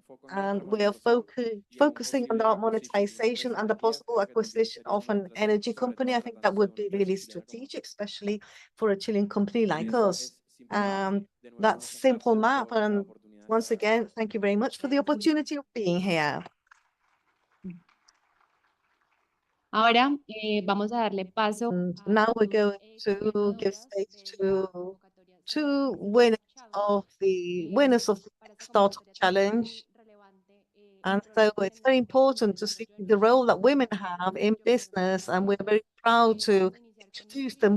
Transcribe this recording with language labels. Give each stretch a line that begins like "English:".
English: And we are focusing on our monetization and the possible acquisition of an energy company. I think that would be really strategic, especially for a Chilean company like us. That's simple map. And once again, thank you very much for the opportunity of being here.
Spanish: Ahora vamos a darle paso.
English: Now we're going to give space to 2 winners of the Startup Challenge. And so it's very important to see the role that women have in business, and we're very proud to introduce them.